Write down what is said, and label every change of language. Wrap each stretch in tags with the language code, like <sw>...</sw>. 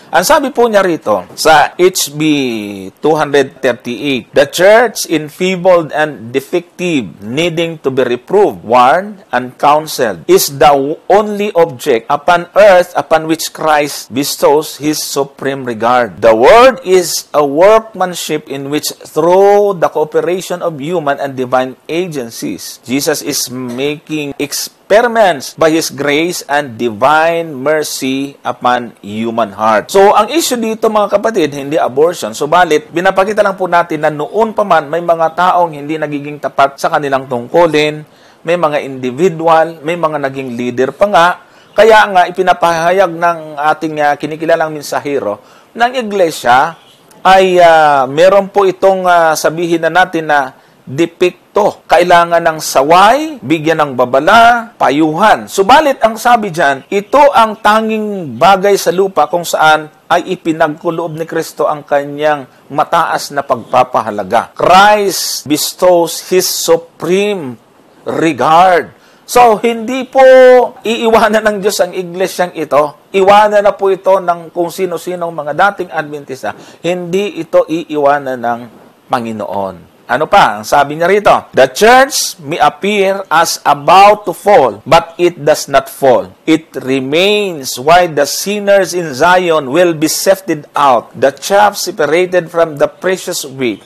<tl>Ang sabi po niya rito sa HB 238,</tl> <en>the church enfeebled and defective, needing to be reproved, warned, and counseled, is the only object upon earth upon which Christ bestows His supreme regard. The world is a workmanship in which, through the cooperation of human and divine agencies, Jesus is making experiments by His grace and divine mercy upon human heart.</en> <tl>So, ang issue dito mga kapatid, hindi abortion. Subalit, binapakita lang po natin na noon pa man, may mga taong hindi nagiging tapat sa kanilang tungkulin, may mga individual, may mga naging leader pa nga. Kaya nga, ipinapahayag ng ating kinikilalang mensahero ng iglesia ay meron po itong sabihin na natin na depekto. Kailangan ng saway, bigyan ng babala, payuhan. Subalit, ang sabi dyan, ito ang tanging bagay sa lupa kung saan ay ipinagkuloob ni Kristo ang kanyang mataas na pagpapahalaga.</tl> <en>Christ bestows His supreme regard.</en> <tl>So, hindi po iiwanan ng Diyos ang iglesyang ito. Iwanan na po ito ng kung sino-sinong mga dating Adventista. Hindi ito iiwanan ng Panginoon. Ano pa? Ang sabi niya rito,</tl> <en>the church may appear as about to fall, but it does not fall. It remains while the sinners in Zion will be sifted out, the chaff separated from the precious wheat.</en>